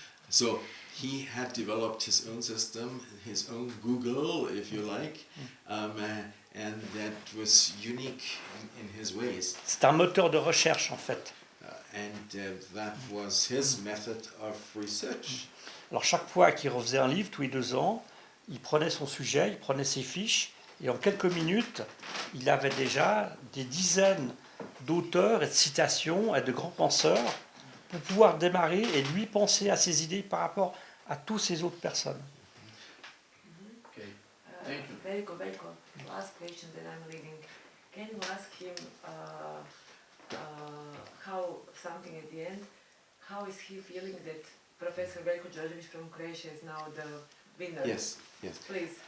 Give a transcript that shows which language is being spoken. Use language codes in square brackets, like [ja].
[en] So he had developed his own system, his own Google, if you like, and that was unique in his ways. [fr] C'est un moteur de recherche en fait. [en] That was his method of research. [fr] Alors chaque fois qu'il refaisait un livre, tous les 2 ans, il prenait son sujet, il prenait ses fiches, et en quelques minutes, il avait déjà des dizaines d'auteurs et de citations et de grands penseurs pour pouvoir démarrer et lui penser à ses idées par rapport à toutes ces autres personnes. [en] Okay. Thank you. Veljko, last question that I'm reading. Can you ask him how, something at the end, how is he feeling that Professor Veljko Đorđević from Croatia is now the winner? Yes. Please.